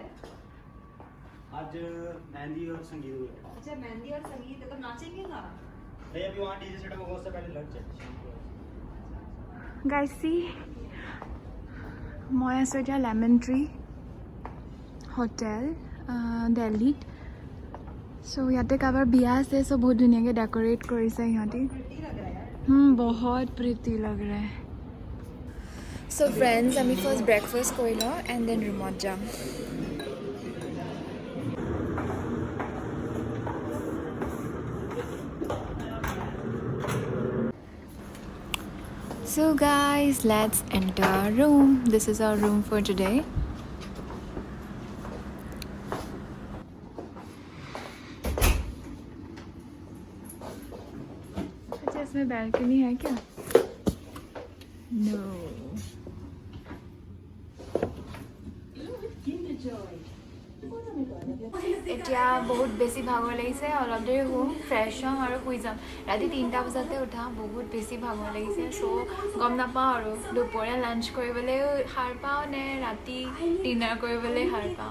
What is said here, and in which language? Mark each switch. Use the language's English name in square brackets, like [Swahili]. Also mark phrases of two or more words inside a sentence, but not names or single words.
[Hindi] आज मेहंदी और संगीत हुआ है। अच्छा मेहंदी और संगीत है तो नाचेंगे ना? नहीं अभी वहाँ डीजे सेटअप होगा उससे पहले लंच है शाम को। [Assamese] গাইজ চি মই আছোঁ এতিয়া লেমন ট্ৰি হোটেল দিল্লীত। চ' ইয়াতে কাৰোবাৰ বিয়া আছে চ' বহুত ধুনীয়াকৈ ডেক'ৰেট কৰিছে সিহঁতি। [Hindi] बहुत प्रिटी लग रहे। [Assamese] চ' ফ্ৰেণ্ডছ আমি [English] first breakfast [Assamese] কৰি লওঁ [English] and then [Assamese] ৰুমত যাম। [English] So guys, let's enter our room. This is our room for today. [Hindi] अच्छा इसमें बैल्कनी है क्या? [English] No. [Assamese] এতিয়া বহুত বেছি ভাগৰ লাগিছে অলপ দেৰি শুম ফ্ৰেছ হ'ম আৰু শুই যাম। ৰাতি 3টা বজাতে উঠা বহুত বেছি ভাগৰ লাগিছে চ' গম নাপাওঁ আৰু দুপৰীয়া লাঞ্চ কৰিবলৈও সাৰ পাওঁ নে ৰাতি ডিনাৰ কৰিবলৈ সাৰ পাওঁ।